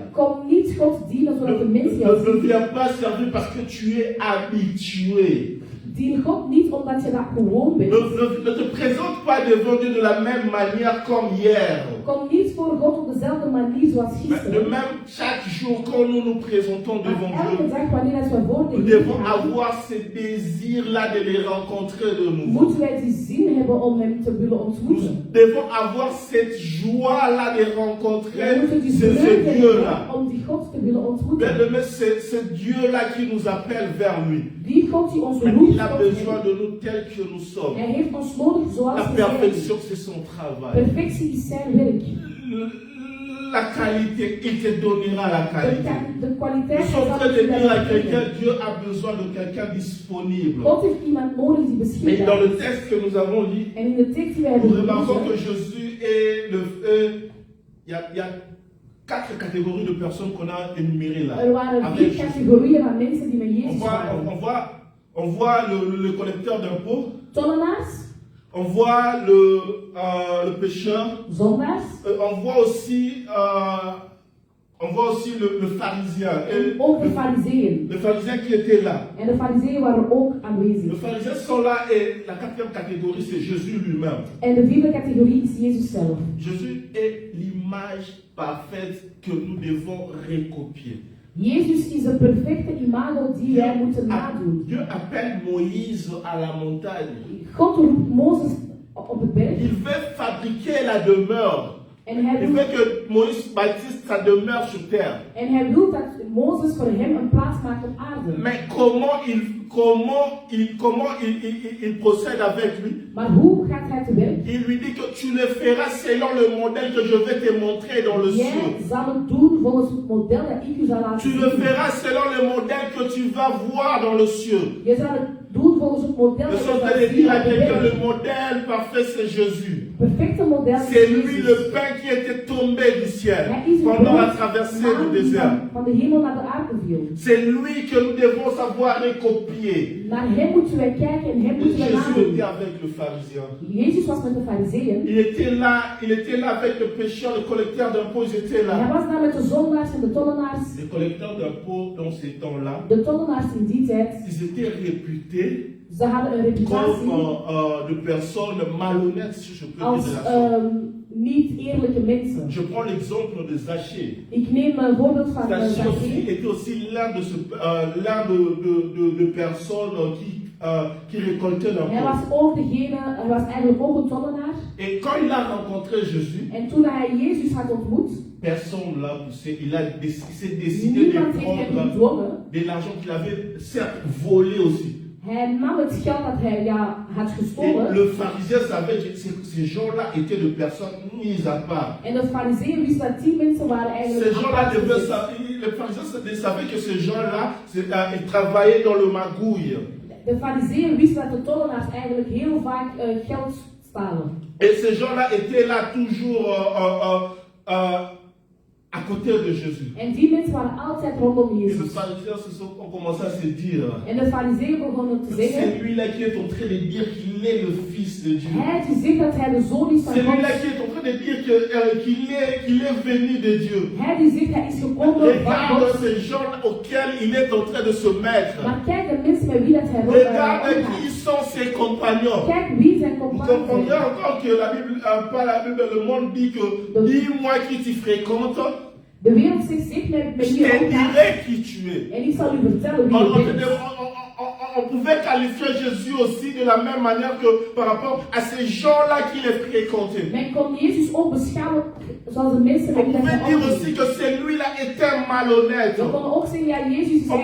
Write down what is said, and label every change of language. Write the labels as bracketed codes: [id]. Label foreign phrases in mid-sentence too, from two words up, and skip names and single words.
[nl] Kom niet God dienen zodat de mensen jou [fr] Ne [nl] zien. [fr] viens pas servir parce que tu es habitué. [nl] Dien God niet omdat je dat gewoon bent. [fr] Ne te présente pas devant Dieu de la même manière comme hier. [nl] Kom niet voor God op dezelfde manier zoals [fr] De [nl] gisteren. [fr] même, chaque jour, quand nous nous présentons devant [nl] Maar elke [fr] Dieu, [nl] dag wanneer we voor de [fr] nous [nl] Heer [fr] devons [nl] gaan, [fr] avoir ce désir-là de les rencontrer de nouveau. [nl] moeten wij die zin hebben om hem te willen [fr] Nous [nl] ontmoeten. [fr] devons avoir cette joie-là de rencontrer [nl] Wij moeten die [fr] ce [nl] vreugde [fr] Dieu-là. [nl] hebben om die God te willen ontmoeten. [fr] Bien-aimé, c'est ce Dieu-là qui nous appelle vers lui. [nl] Die God die ons [fr] Mais [nl] roept [fr] il a [nl] tot [fr] besoin [nl] hem. [fr] de nous tels que nous sommes. [nl] Hij heeft ons nodig zoals [fr] La [nl] we zijn. [fr] perfection, c'est son travail. [nl] Perfectie is zijn werk. [fr] La qualité, il te donnera la qualité. [nl] De kwaliteit [fr] Nous sommes en [nl] zal [fr] train de [nl] je [fr] dire à [nl] geven. [fr] quelqu'un, Dieu a besoin de quelqu'un disponible. [nl] God heeft iemand nodig die [fr] Et [nl] beschikbaar [fr] dans le [nl] is. [fr] texte que nous avons lu, [nl] En in de tekst die wij [fr] nous [nl] hebben [fr] remarquons que [nl] gelezen, [fr] Jésus est le feu. Il y a 4 catégories de personnes qu'on a énumérées là. [nl] er waren [fr] Avec [nl] 4 [fr] Jésus. [nl] categorieën van mensen die met [fr] On [nl] Jezus waren. [fr] voit le collecteur d'impôts, [nl] Tollenaars, [fr] on voit le pécheur, [nl] zondaars [fr] on voit aussi le pharisien. [nl] en ook de fariseeën. [fr] Le pharisien qui était là. [nl] En de fariseeën waren ook [fr] Les [nl] aanwezig. [fr] pharisiens sont là et la 4e catégorie c'est Jésus lui-même. [nl] En de 4e categorie is Jezus zelf. [fr] Jésus est l'image parfaite que nous devons recopier. [nl] Jezus is de perfecte imago die wij moeten nadoen. [fr] Dieu appelle Moïse à la montagne. [nl] God roept Mozes op het berg [fr] Il veut fabriquer la demeure. [nl] en hij [fr] Il [nl] wil, [fr] veut que Moïse bâtisse sa demeure sur terre. [nl] en hij wil dat Mozes voor hem een plaats maakt op aarde. [fr] Mais comment il procède avec lui? [nl] Maar hoe gaat hij te werk? [fr] Il lui dit que tu le feras selon le modèle que je vais te montrer dans le [nl] Jij [fr] ciel. [nl] zal het doen volgens het model dat ik u zal laten [fr] Tu le [nl] zien. [fr] feras selon le modèle que tu vas voir dans le ciel. [nl] Je zal het doen volgens het model [fr] Je [nl] dat [fr] suis en [nl] je [fr] train [nl] zal [fr] de [nl] zien [fr] dire à [nl] op de [fr] quelqu'un, le [nl] berg. [fr] modèle parfait c'est Jésus. [nl] Perfecte model is [fr] C'est lui le [nl] Jezus. [fr] pain qui était tombé du ciel [nl] Hij is het [fr] pendant la [nl] brood [fr] traversée du [nl] die [fr] désert. [nl] van de hemel naar de aarde viel. [fr] C'est lui que nous devons savoir recopier. [nl] Naar hem moeten wij kijken en hem [fr] Et [nl] moeten wij [fr] Jésus [nl] nadoen. [fr] était avec le pharisien. [nl] Jezus was met de fariseeën. [fr] Il était là avec le pécheur, le collecteur d'impôts, ils étaient [nl] Hij [fr] là. [nl] was daar met de zondaars en de tollenaars. [fr] Les collecteurs d'impôts dans ces temps-là, [nl] De tollenaars in die tijd, [fr] ils étaient réputés [nl] ze hadden een reputatie [fr] comme de personnes malhonnêtes, si je peux [nl] als [fr] dire de la sorte. [nl] niet eerlijke mensen. [fr] Je prends l'exemple de Zachée. [nl] Ik neem een voorbeeld van [fr] Zachée aussi [nl] Zachée. [fr] était aussi l'un de personnes qui récoltaient [nl] Hij [fr] l'impôt. [nl] was ook degene, hij was eigenlijk ook een tollenaar. [fr] Et quand il a rencontré Jésus, [nl] En toen hij Jezus had ontmoet, [fr] personne ne l'a poussé. Il s'est décidé de [nl] niemand heeft hem [fr] prendre [nl] gedwongen. [fr] de l'argent qu'il avait certes volé aussi. [nl] Hij nam het geld dat hij had [fr] Et [nl] gestolen. [fr] le pharisien savait que ces gens-là étaient de personnes mises à part. [nl] En de fariseeën wisten dat die mensen waren eigenlijk [fr] Ces gens-là, [nl] apart gezet. [fr] les pharisiens savaient que ces gens-là, ils travaillaient dans le magouille. [nl] De fariseeën wisten dat de tollenaars eigenlijk heel vaak geld stalen. [fr] Et ces gens-là étaient là toujours à côté de Jésus. [nl] En die mensen waren altijd rondom [fr] Et les [nl] Jezus. [fr] pharisiens ont commencé à se dire, [nl] En de fariseeën begonnen te zeggen, [fr] c'est lui-là qui est en train de dire qu'il est le Fils de Dieu. [nl] hij die zegt dat hij de zoon is van [fr] C'est lui-là [nl] God. [fr] qui est en train de dire qu'il est venu de Dieu. [nl] Hij die zegt hij is gekomen van [fr] Regarde [nl] God. [fr] ces gens auxquels il est en train de se mettre. [nl] Maar kijk de mensen met wie dat hij [fr] Regarde qui [nl] omgaat. [fr] sont ses compagnons. [nl] Kijk wie zijn [fr] Vous [nl] compagnon [fr] comprendrez [nl] zijn. [fr] encore que la Bible, pas la Bible, le monde dit que dis-moi qui tu fréquentes, [nl] De wereld zegt met [fr] je [nl] wie je [fr] te [nl] omgaat. [fr] dirai qui tu es. [nl] En ik zal u vertellen wie je bent. [fr] On pouvait qualifier Jésus aussi de la même manière que par rapport à ces gens-là qui les fréquentaient. [nl] Men kon Jezus ook beschouwen zoals de mensen met [fr] On [nl] wie dat [fr] pouvait [nl] hij [fr] dire [nl] omging. [fr] aussi que celui-là était malhonnête. [nl] We konden ook zeggen, ja, Jezus is